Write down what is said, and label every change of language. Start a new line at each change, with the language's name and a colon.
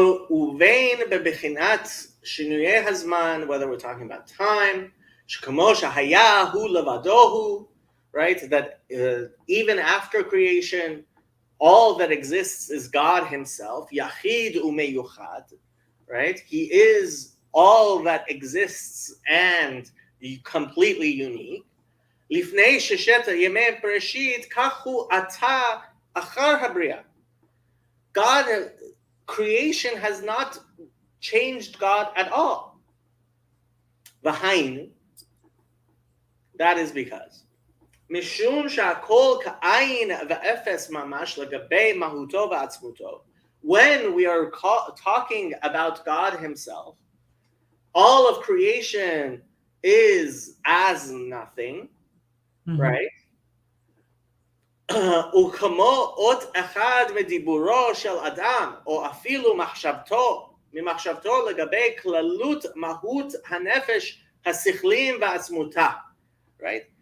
Hebrew: ובין בבחינת שינויי הזמן,
English: whether we're talking about time,
Hebrew: שכמו שהיה הוא לבדו הוא, right?
English: That even after creation, all that exists is God Himself,
Hebrew: yachid umeyuchad,
English: right? He is all that exists and completely unique.
Hebrew: לפני ששת ימי בראשית, כך הוא עתה אחר הבריאה.
English: God, creation has not changed God at all.
Hebrew: V'hainu,
English: that is because
Hebrew: משום שהכל כעין ואפס ממש לגבי מהותו ועצמותו.
English: When we are talking about God Himself, all of creation is as nothing, right?
Hebrew: וכמו אות אחד מדיבורו של אדם, או אפילו ממחשבתו לגבי כללות מהות הנפש, השכלים ועצמותה, right?